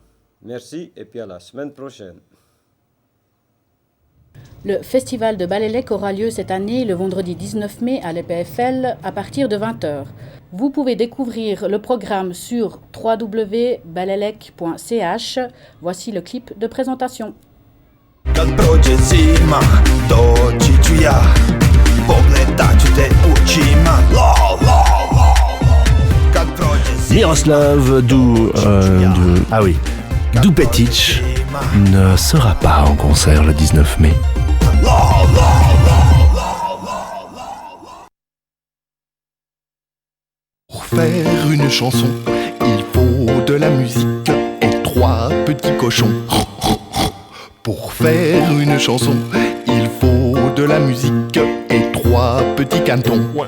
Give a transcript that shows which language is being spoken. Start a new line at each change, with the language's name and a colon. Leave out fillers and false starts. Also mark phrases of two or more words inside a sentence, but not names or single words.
French: Merci et puis à la semaine prochaine. Le festival de Balélec aura lieu cette année le vendredi 19 mai à l'EPFL à partir de 20h. Vous pouvez découvrir le programme sur www.balelec.ch. Voici le clip de présentation.
Croatian: Kad prođe zima, doći ću ja, pogledat ću te očima, la la la. Kad prođe zima,
French: Miroslav Dupetic ne sera pas en concert le 19 mai. Pour faire une chanson, il faut de la musique et 3 petits cochons. Pour faire une chanson, il faut de la musique et 3 petits cantons.